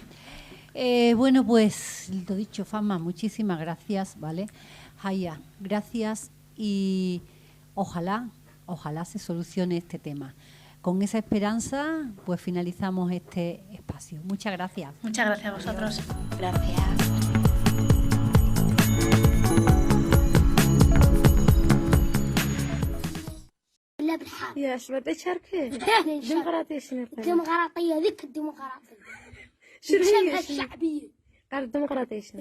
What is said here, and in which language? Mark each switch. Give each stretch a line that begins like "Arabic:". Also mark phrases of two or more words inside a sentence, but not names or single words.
Spanish: Bueno, pues lo dicho, Fatma, muchísimas gracias, ¿vale? Haya, gracias, y ojalá se solucione este tema. Con esa esperanza, pues finalizamos este espacio. Muchas gracias. Muchas gracias a vosotros. Gracias.
Arabic: لا بالحال يا اش بدي تشاركي ديمقراطية شنو الديمقراطية ذيك الديمقراطية شنو هي الشعبية الديمقراطية شنو